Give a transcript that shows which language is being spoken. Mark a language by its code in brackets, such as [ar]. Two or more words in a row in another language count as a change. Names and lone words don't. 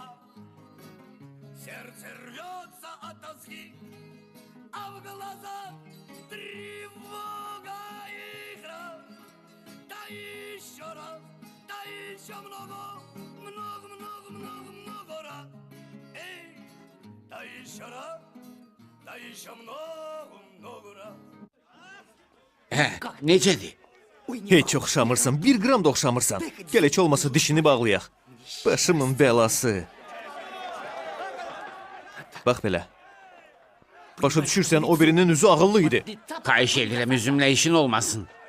[ru] Сердце рвется от тоски, а в глазах тревога и град. Да еще раз, да еще много раз. Эй, да еще раз, да еще много раз. [az] Necədir? Heç oxşamırsan, 1 qram da oxşamırsan. Gəl heç olmasa dişini bağlayaq. Başımın bəlası. Bax belə. Başa düşürsən, o birinin üzü ağıllı idi. Xahiş edirəm üzümlə işin olmasın.